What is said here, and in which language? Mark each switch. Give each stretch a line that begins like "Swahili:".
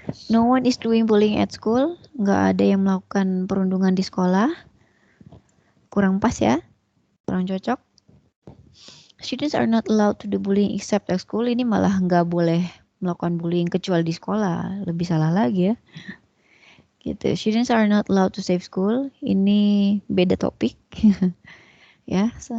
English: No one is doing bullying at school.
Indonesian: Nggak ada yang melakukan perundungan di sekolah. Kurang pas ya. Kurang cocok.
English: Students are not allowed to do bullying except at school.
Indonesian: Ini malah nggak boleh melakukan bullying kecuali di sekolah. Lebih salah lagi ya. Gitu.
English: Students are not allowed to save school.
Indonesian: Ini beda topik.
English: Ya.